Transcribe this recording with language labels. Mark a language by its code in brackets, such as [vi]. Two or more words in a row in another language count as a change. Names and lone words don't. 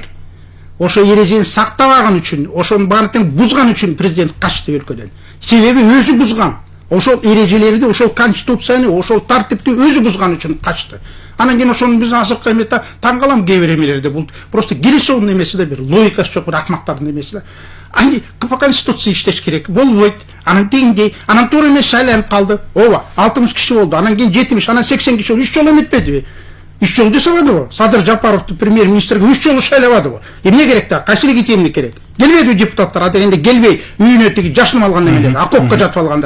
[ky] Ошо эрежени сактабаган үчүн, ошону баарын бузган үчүн президент качты өлкөдөн. Себеби өзү бузган. Ошол эрежелерди, ошол конституцияны, ошол тартипти өзү бузган үчүн качты. Анан кийин ошону биз азыркы эмете таң калам кээ бир эмелерде. Бул просто келишүүнүн эмеси да бир логикасы жок, бир акмактардын эмеси да. Ани [ru] по конституции [ky] иштеш керек. Болбойт. Анан тигиндей, анан туура эмес шайланып калды. Ооба, 60 киши болду. Анан кийин 70, анан 80 киши болду. 3 жолу эметпедиби? 3 жолу жасабадыбы? Садыр Жапаровду премьер-министрге 3 жолу шайлабадыбы? Эмне керек да? Кайсы легитимдик керек? Келбеди депутаттар, а дегенде келбей, үйүнө тиги жашынып алган эмелер, окопко жатып алгандар.